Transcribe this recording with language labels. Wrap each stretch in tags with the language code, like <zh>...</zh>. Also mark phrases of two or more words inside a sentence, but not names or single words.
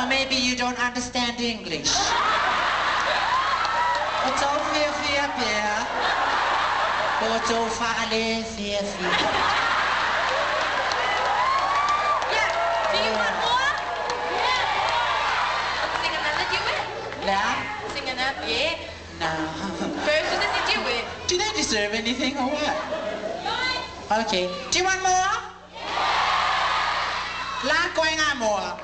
<en>Or maybe you don't understand English.</en> <sm>Oto fia fia fia. Oto fa'ale fia fia.</sm> <en>Yeah. Do you want more? Yeah. Sing another duet. Now? Sing another. Yeah. No. First, does it do it? Do they deserve anything or what? Okay. Do you want more? La going on more.</en>